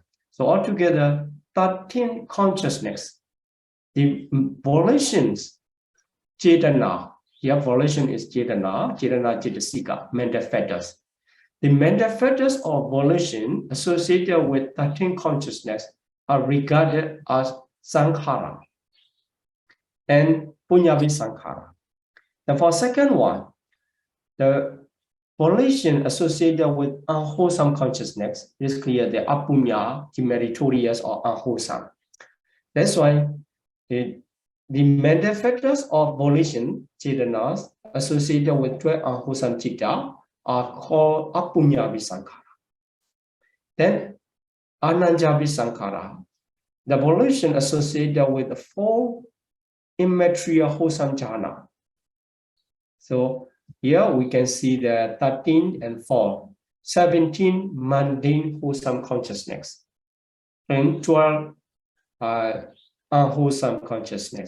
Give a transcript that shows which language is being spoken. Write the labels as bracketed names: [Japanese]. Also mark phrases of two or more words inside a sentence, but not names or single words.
[English] So altogether, 13 consciousness. The volitions, cetana, here volition is [Pali] cetana, cetasika, [English] mental factors. The mental factors of volition associated with 13 consciousness are regarded as sankhara and [Pali] punyavi sankhara. [English] And for second one, the volition associated with unwholesome consciousness is clear, the apunya, the meritorious or unwholesome. That's why the mental factors of volition, chetanas, associated with 12 unwholesome citta are called [Pali] apunyavi sankhara. Then ananjavi sankhara, [English] the volition associated with the 4 immaterial wholesome jhana. So here we can see the 13 and 4, 17 mundane wholesome consciousness and 12 unwholesome consciousness.